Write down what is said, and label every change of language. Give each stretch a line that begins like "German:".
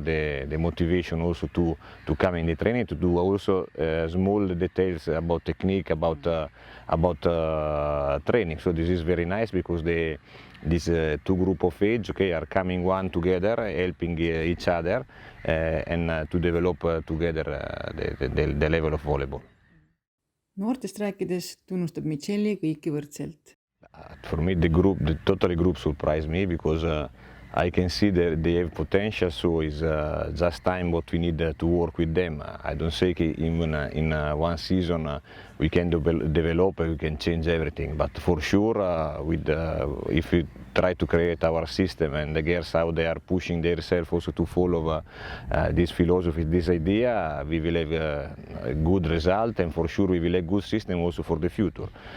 English: The motivation also to come in the training, to do also small details about technique, about training. So this is very nice because these two group of age are coming one together, helping each other and to develop together the level of volleyball.
Estonian: Noortest rääkides tunnustab Michelli kõiki võrdselt.
English: For me, the totally group surprised me because I can see that they have potential, so it's just time what we need to work with them. I don't say even in one season we can develop, we can change everything, but for sure if we try to create our system and the girls how they are pushing themselves also to follow this philosophy, this idea, we will have a good result, and for sure we will have good system also for the future.